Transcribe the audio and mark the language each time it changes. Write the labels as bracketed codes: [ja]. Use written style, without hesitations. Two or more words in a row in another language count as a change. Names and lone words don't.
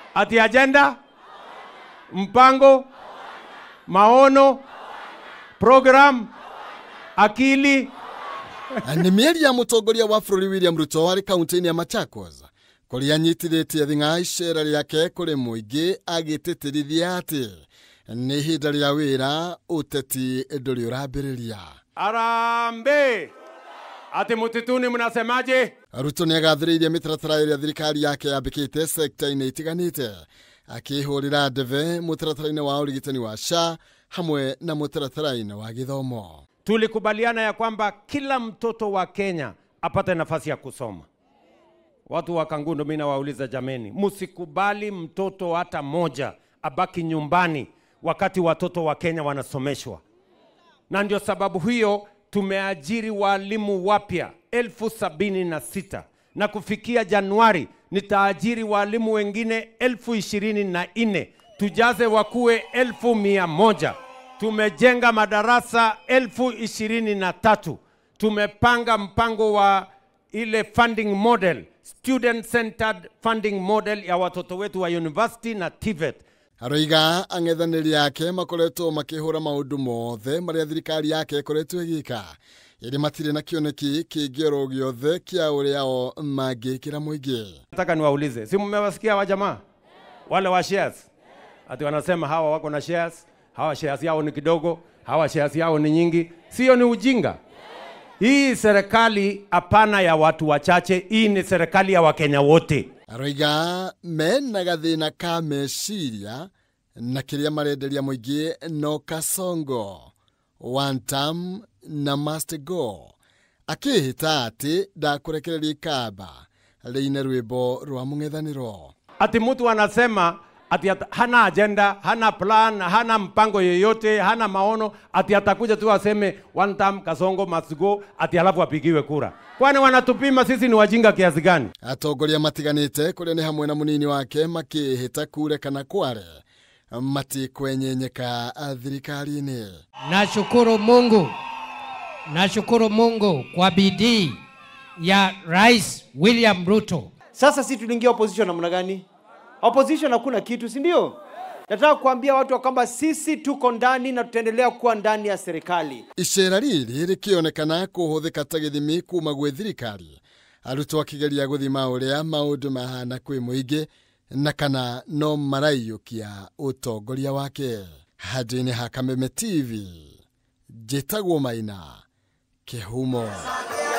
[sw] ati agenda, mpango, maono, program, akili. [ki] Ni mieri ya mutongoria wa bũrũri William Ruto wari kaunti-inĩ ya Machakos kũrĩa anyitithĩtie thing'a icera rĩake kũrĩ mũingĩ agĩtĩtĩrithia atĩ nĩ ihinda rĩa wĩra ũteti ndũrĩ ũrambĩrĩria. Arambe! [sw] Ati mutituni mnasemaje? [ki] Ruto nĩ agathĩrĩirie mĩtaratara ĩrĩa thirikari yake yambĩkĩte sekta-inĩ itiganĩte, akĩhũrĩra ndebe mũtaratara-inĩ wa ũrigitani wa SHA hamwe na mũtaratara-inĩ wa gĩthomo. [sw] Tulikubaliana ya kwamba kila mtoto wa Kenya apate nafasi ya kusoma. Watu wa Kangundo mimi nawauliza jameni, msikubali mtoto hata moja abaki nyumbani wakati watoto wa Kenya wanasomeshwa. Na ndio sababu hiyo tumeajiri walimu wapya 76,000 na kufikia Januari nitaajiri walimu wengine 24,000 tujaze wakuwe 1,100. Tumejenga madarasa 23,000. Tumepanga mpango wa ile [en] funding model, student centered funding model [sw] ya watoto wetu wa university na TVET. [ki] Aroiga ang'ethanĩri yake makoretwo makĩhũra maũndũ mothe marĩa thirikari yake ĩkoretwo ĩgĩka, ĩrĩ matirĩ na kĩoneki kĩngĩoro gĩothe kĩa ũrĩa o mangĩkĩra mũingĩ. [sw] Nataka niwaulize, si mmewasikia wa jamaa wale wa shares? Ati wanasema hawa wako na shares, hawa shares yao ni kidogo, hawa shares yao ni nyingi. Sio ni ujinga? Hii serikali hapana ya watu wachache, hii ni serikali ya Wakenya wote. [ki] Aroiga mena gathĩna ka meciria na kĩrĩa marenderia mũingĩ no kasongo, [en] one term [ki] na [en] must go, [ki] akĩhĩta atĩ ndakũrekereria ikamba rĩine rwĩmbo rwa mũng'ethanĩro. [sw] Ati mtu anasema ati hana agenda, hana plan, hana mpango yoyote, hana maono, ati atakuja tu aseme [en] one term [sw] Kasongo [en] must go, [sw] ati alafu apigiwe kura. Kwani wanatupima sisi ni wajinga kiasi gani? [ki] Atongoria matiganĩte kũrĩa nĩ hamwe na mũnini wake makĩhĩta kure kana kware matikwenyenyeka thirikari-inĩ. [sw] Nashukuru Mungu kwa bidii ya Rais William Ruto. Sasa sisi tuliingia opposition namna gani? Opposition hakuna kitu, si ndio? Nataka kuambia watu kwamba sisi tuko ndani na tutaendelea kuwa ndani ya serikali. [ki] Icera rĩrĩ rĩkĩonekana kũhũthĩka ta gĩthimi kuma gwĩ thirikari, arutwo akĩgeria gũthima ũrĩa maũndũ mahana kwĩ mũingĩ na kana no maraiyũkia ũtongoria wake. Handũ-inĩ ha Kameme TV, njĩtagwo Maina Kĩhumo.